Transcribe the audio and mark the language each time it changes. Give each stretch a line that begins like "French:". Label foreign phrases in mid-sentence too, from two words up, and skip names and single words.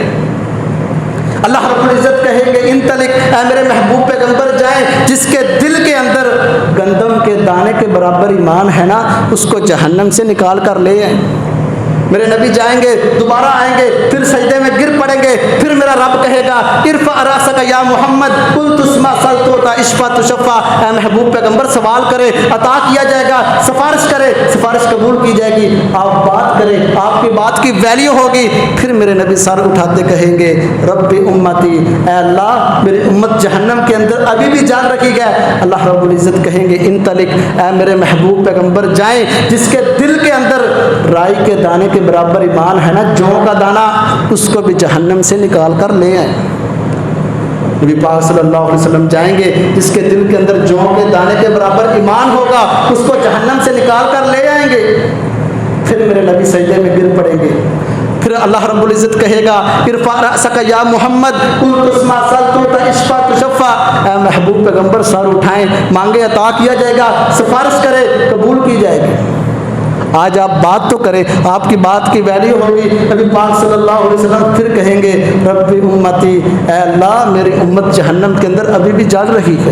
Hindi: अल्लाह रब्बुल इज़्ज़त कहेंगे इंतलिक, ऐ मेरे महबूब पैगंबर जाएं, जिसके दिल के अंदर गंदम के दाने के बराबर ईमान है ना, उसको जहन्नम से निकाल कर ले आए। मेरे नबी जाएंगे, दोबारा आएंगे, फिर सजदे में गिर पड़ेंगे, फिर मेरा रब कहेगा
Arabic: ارفع رأسك يا محمد قل تسمع سل تعطه اشفع تشفع,
Hindi: ऐ महबूब पैगंबर सवाल करे अता किया जाएगा, सिफारिश करे सिफारिश कबूल की जाएगी, आप बात करें आपकी बात की वैल्यू होगी। फिर मेरे नबी सर उठाते कहेंगे
Arabic: ربي أمتي,
Hindi: ऐ अल्लाह मेरी उम्मत जहन्नम के अंदर अभी भी जान रखी है। अल्लाह रब्बुल इज़्ज़त कहेंगे इंतलिक, ऐ मेरे महबूब पैगंबर जाएं, जिसके दिल के अंदर राई के दाने बराबर ईमान है ना, जौ का दाना, उसको भी जहन्नम से निकाल कर ले आए। नबी पाक
Arabic: صلى الله عليه وسلم
Hindi: जाएंगे, जिसके दिल के अंदर जौ के दाने के बराबर ईमान होगा, उसको जहन्नम से निकाल कर ले आएंगे। फिर मेरे नबी सजदे में गिर पड़ेंगे। फिर अल्लाह रब्बुल इज़्ज़त कहेगा,
Arabic: ارفع رأسك يا محمد قل تسمع سل تعطه اشفع تشفع,
Hindi: ऐ महबूब पैगंबर सर उठाएं, मांगे अता किया जाएगा, सिफारिश करे कबूल की जाएगी। आज आप बात तो करें, आपकी बात की वैल्यू होगी। नबी पाक
Arabic: صلى الله عليه وسلم
Hindi: फिर कहेंगे,
Arabic: ربي أمتي,
Hindi: ऐ अल्लाह मेरी उम्मत जहन्नम के अंदर अभी भी जल रही है।